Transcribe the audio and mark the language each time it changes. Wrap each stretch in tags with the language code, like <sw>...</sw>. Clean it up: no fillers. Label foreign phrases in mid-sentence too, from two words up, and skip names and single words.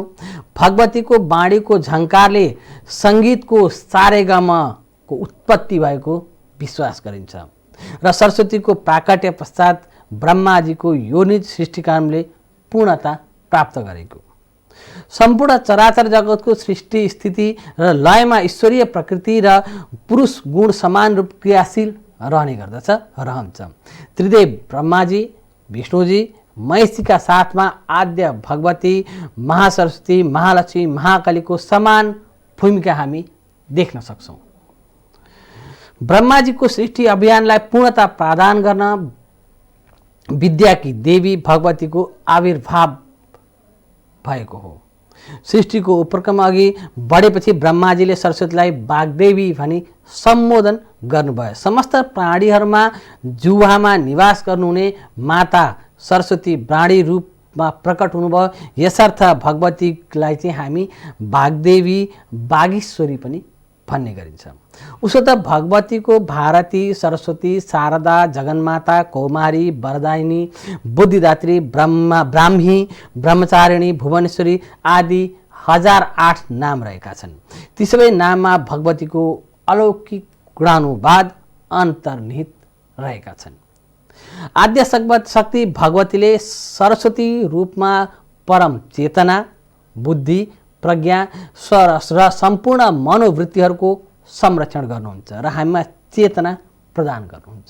<ne>भगवतीको वाणीको झङ्कारले सङ्गीतको सारेगमको उत्पत्ति भएको विश्वास गरिन्छ र सरस्वतीको प्राकट्य पश्चात ब्रह्माजीको योनिज सृष्टिकामले पूर्णता प्राप्त गरेको। सम्पूर्ण चराचर जगतको सृष्टि स्थिति र लयमा ईश्वरीय प्रकृति र पुरुष गुण समान रूप क्रियाशील रहने गर्दछ, रहन्छ। त्रिदेव ब्रह्माजी, विष्णुजी, महेशजीका साथमा आद्य भगवती, महासरस्वती, महालक्ष्मी, महाकालीको समान भूमिका हामी देख्न सक्छौँ। ब्रह्माजीको सृष्टि अभियानलाई पूर्णता प्रदान गर्न विद्याकी देवी भगवतीको आविर्भाव भएको हो। सृष्टिको उपक्रम अघि बढेपछि ब्रह्माजीले सरस्वतीलाई वाग्देवी भनी सम्बोधन गर्नुभयो। समस्त प्राणीहरूमा जुवामा निवास गर्नुहुने माता सरस्वती वाणी रूपमा प्रकट हुनुभयो। यसर्थ भगवतीलाई चाहिँ हामी वाग्देवी, वागीश्वरी पनि भन्ने गरिन्छ। उसो त भगवतीको भारती, सरस्वती, शारदा, जगन्माता, कौमारी, वरदायिनी, बुद्धिदात्री, ब्राह्मी, ब्रह्मचारिणी, भुवनेश्वरी आदि 1008 नाम रहेका छन्। ती सबै नाममा भगवतीको अलौकिक गुणानुवाद अन्तर्निहित रहेका छन्। आद्य शक्ति भगवतीले सरस्वती रूपमा परम चेतना, बुद्धि, प्रज्ञा र सम्पूर्ण मनोवृत्तिहरूको संरक्षण गर्नुहुन्छ र हामीमा चेतना प्रदान गर्नुहुन्छ।</ne>